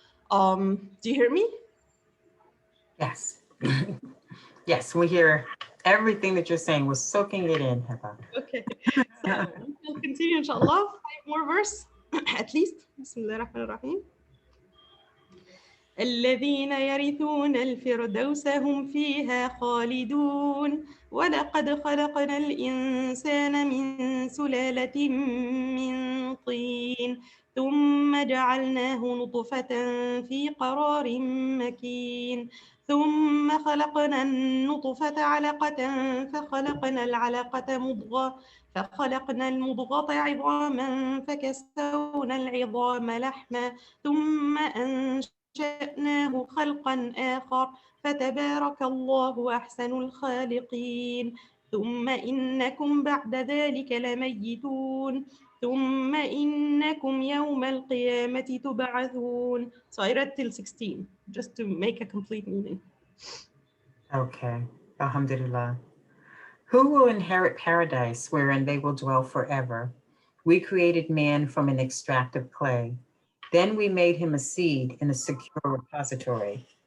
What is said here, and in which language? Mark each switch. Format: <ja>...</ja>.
<en>Do you hear me? Yes. Yes, we hear everything that you're saying. We're soaking it in, Heba. Okay, so we'll continue, inshallah. 5 more verse, at least.</en> <ar>Bismillah ar-Rahman ar-Rahim. الذين يرثون الفردوس هم فيها خالدون ولقد خلقنا الإنسان من سلالة من طين ثم جعلناه نطفة في قرار مكين ثم خلقنا النطفة علقة فخلقنا العلقة مضغة فخلقنا المضغة عظاما فكسونا العظام لحما ثم أنشأناه خلقا آخر فتبارك الله أحسن الخالقين ثم إنكم بعد ذلك لميتون ثم إنكم يوم القيامة تبعثون.</ar> <en>So I read till 16 just to make a complete meaning. Okay. Alhamdulillah. Who will inherit paradise wherein they will dwell forever? We created man from an extract of clay. Then we made him a seed in a secure repository.</en>